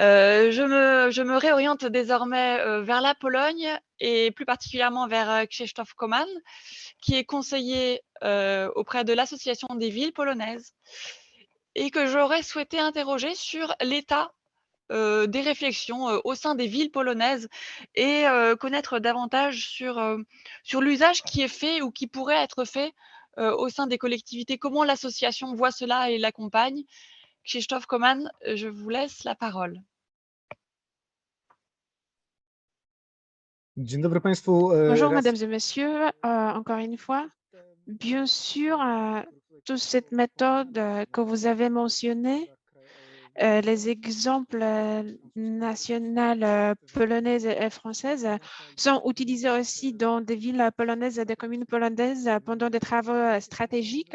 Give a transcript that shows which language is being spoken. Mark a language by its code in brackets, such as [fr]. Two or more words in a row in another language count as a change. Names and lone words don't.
[fr] Je me réoriente désormais vers la Pologne et plus particulièrement vers Krzysztof Koman, qui est conseiller auprès de l'Association des villes polonaises et que j'aurais souhaité interroger sur l'état des réflexions au sein des villes polonaises et connaître davantage sur l'usage qui est fait ou qui pourrait être fait au sein des collectivités. Comment l'association voit cela et l'accompagne. Krzysztof Koman, je vous laisse la parole. [pl] Dzień dobry Państwu. [fr] Bonjour, [pl] raz [fr] mesdames et messieurs, encore une fois. Bien sûr, toute cette méthode que vous avez mentionnée, les exemples nationales polonaises et françaises sont utilisés aussi dans des villes polonaises et des communes polonaises pendant des travaux stratégiques.